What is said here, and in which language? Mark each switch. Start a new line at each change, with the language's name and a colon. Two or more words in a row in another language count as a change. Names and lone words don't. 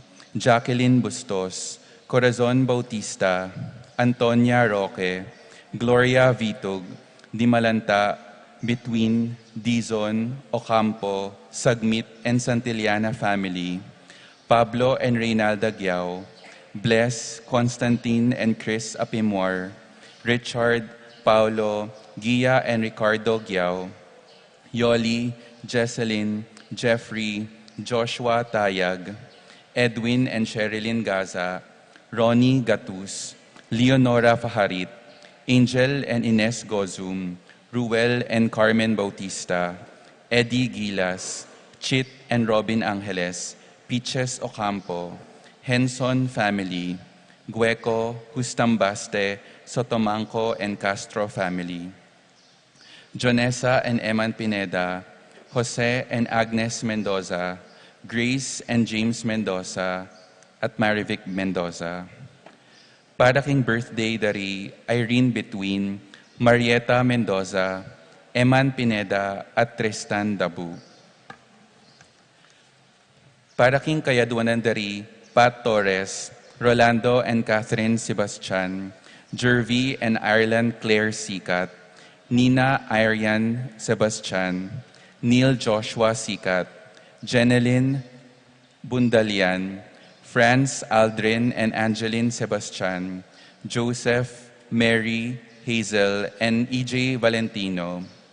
Pampanga: Jacqueline Bustos, Corazon Bautista, Antonia Roque, Gloria Vitug, Dimalanta, Between, Dizon, Ocampo, Sagmit and Santillana family, Pablo and Reynalda Giao, Bless, Constantine and Chris Apimor, Richard, Paulo, Gia and Ricardo Giao, Yoli, Jesselyn, Jeffrey, Joshua Tayag, Edwin and Sherilyn Gaza, Ronnie Gatus, Leonora Faharit, Angel and Ines Gozum, Ruel and Carmen Bautista, Eddie Gilas, Chit and Robin Angeles, Peaches Ocampo, Henson family, Gueco, Hustambaste, Sotomanco and Castro family, Jonesa and Eman Pineda, Jose and Agnes Mendoza, Grace and James Mendoza, at Marivic Mendoza. Para king birthday dari Irene Between, Marieta Mendoza, Eman Pineda, at Tristan Dabu. Para king kayaduanan dari Pat Torres, Rolando and Catherine Sebastian, Jervy and Ireland Claire Sikat, Nina Arian Sebastian, Neil Joshua Sikat, Jeneline Bundalian, Franz Aldrin and Angeline Sebastian, Joseph, Mary, Hazel, and EJ Valentino,